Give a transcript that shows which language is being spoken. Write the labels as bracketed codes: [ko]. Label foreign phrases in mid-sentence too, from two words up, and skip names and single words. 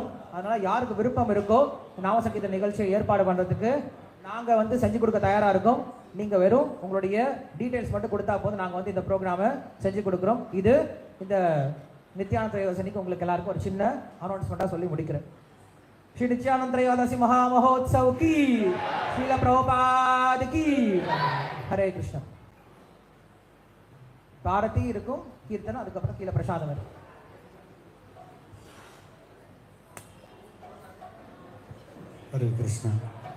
[ta] அதனால யாருக்கு விருப்பம் இருக்கோ நாம சங்கீர்த்தன நிகழ்ச்சியை ஏற்பாடு பண்றதுக்கு நாங்க வந்து செஞ்சு கொடுக்க தயாரா இருக்கோம். நீங்க வெறும் உங்களுடைய டீடைல்ஸ் மட்டும் கொடுத்தா போதும், நாங்க வந்து இந்த ப்ரோக்ராமை செஞ்சு கொடுக்குறோம். இது இந்த நித்யானந்த த்ரையோதசிக்கு உங்களுக்கு எல்லாருக்கும் ஒரு சின்ன அனௌன்ஸ்மெண்ட்டாக சொல்லி முடிக்கிறேன். [hi] श्री नित्यानंद त्रयोदशी महामहोत्सव की, श्रील प्रभुपाद की, हरे कृष्ण. [ta] பாரதி இருக்கும், கீர்த்தனம், அதுக்கப்புறம் கீழே பிரசாதம் இருக்கும். ஹரே கிருஷ்ணா.